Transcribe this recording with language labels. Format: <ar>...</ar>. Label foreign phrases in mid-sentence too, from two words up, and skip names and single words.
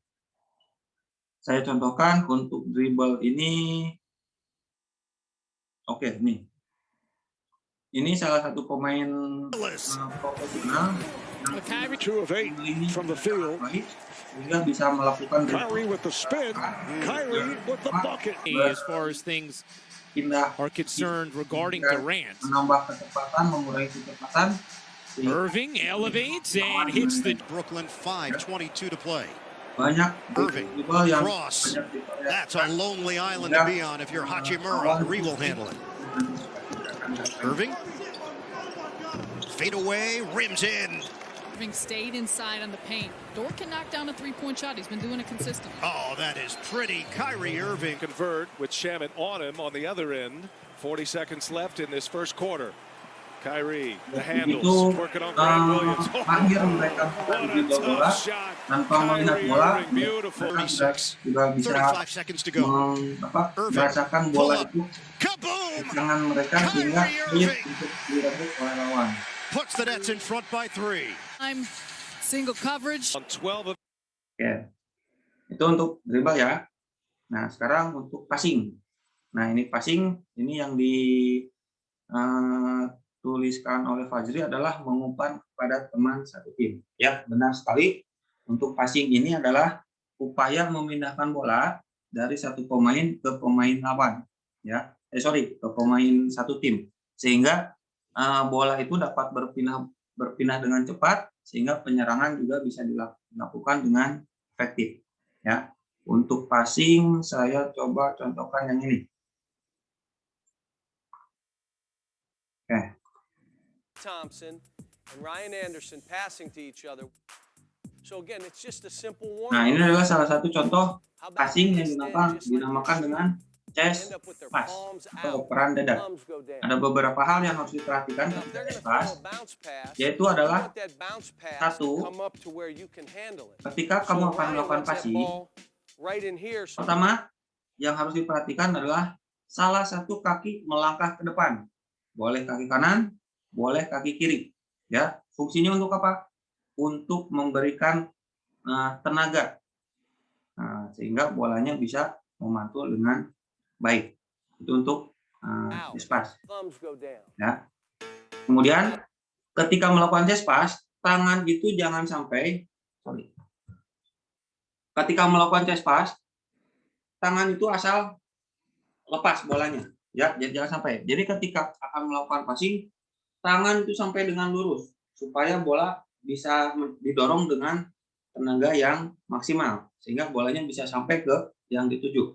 <id>Saya contohkan untuk dribble ini. Oke, nih. Ini salah satu pemain profesional yang bisa melakukan</id> <en>as far as things are concerned regarding Durant.</en> <id>Menambah kecepatan, mengurangi kecepatan.</id> <en>Irving elevates and hits the Brooklyn 5:22 to play.</en> <id>Banyak</id> <en>Irving, cross. That's a lonely island to be on if you're Hachimura. Ree will handle it. Irving. Fade away, rims in. Irving stayed inside on the paint. Dort can knock down a three-point shot. He's been doing it consistently. Oh, that is pretty. Kyrie Irving. Convert with Shamet on him on the other end. 40 seconds left in this first quarter. Kyrie, the</en> <id>Begitu</id> <en>handles, working on Grant Williams.</en> <id>akhir mereka</id> <en>What a</en> <id>dribble bola</id> <en>tough shot.</en> <id>tanpa melihat</id> <en>Kyrie</en> <id>bola,</id> <en>Irving, beautiful.</en> <id>mereka sudah bisa</id> <en>35 seconds to go. Irving.</en> <id>merasakan bola itu</id> <en>Kaboom!</en> <id>di tangan mereka sehingga</id> <en>Kyrie</en> <id>sulit</id> <en>Irving</en> <id>untuk direbut oleh lawan.</id> <en>puts the Nets in front by 3. I'm single coverage. On 12 of</en> <id>Oke, itu untuk dribble ya. Nah, sekarang untuk passing. Nah, ini passing, ini yang dituliskan oleh Fajri adalah mengumpan kepada teman satu tim. Ya, benar sekali. Untuk passing ini adalah upaya memindahkan bola dari satu pemain ke pemain lawan. Ya, ke pemain satu tim. Sehingga bola itu dapat berpindah dengan cepat, sehingga penyerangan juga bisa dilakukan dengan efektif. Ya, untuk passing saya coba contohkan yang ini. Oke.</id> <en>Thompson and Ryan Anderson passing to each other. So again, it's just a simple warm.</en> <id>Nah, ini adalah salah satu contoh passing yang dinamakan dengan</id> <en>chest pass</en> <id>atau peran dada. Ada beberapa hal yang harus diperhatikan ketika</id> <en>chest pass,</en> <id>yaitu adalah satu, ketika kamu akan melakukan passing, pertama yang harus diperhatikan adalah salah satu kaki melangkah ke depan. Boleh kaki kanan, boleh kaki kiri. Ya, fungsinya untuk apa? Untuk memberikan tenaga, sehingga bolanya bisa memantul dengan baik. Itu untuk</id> <en>chest pass.</en> <id>Ya. Kemudian ketika melakukan</id> <en>chest pass,</en> <id>tangan itu jangan sampai, ketika melakukan</id> <en>chest pass,</en> <id>tangan itu asal lepas bolanya. Ya, jangan sampai. Jadi ketika akan melakukan passing, tangan itu sampai dengan lurus supaya bola bisa didorong dengan tenaga yang maksimal sehingga bolanya bisa sampai ke yang dituju.</id>